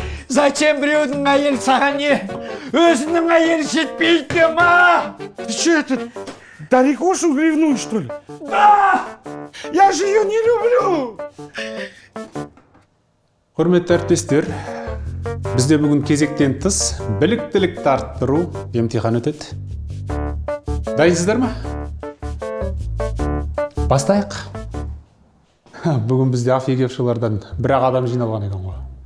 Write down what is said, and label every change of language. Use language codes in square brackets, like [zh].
[kk] Зачем біреудің әйел саған не? Өзінің әйел жетпейді ма? [ru] Ты что это, Дарикошу ревнуешь, что ли? Да! Я же ее не люблю. [kk] Құрметті әріптестер, бізде бүгін кезектен тыс біліктілікті арттыру емтихан өтеді. Дайынсыздар ма? Бастайық. Бүгін бізде афигевшілерден бір-ақ адам жиналған екен ғой.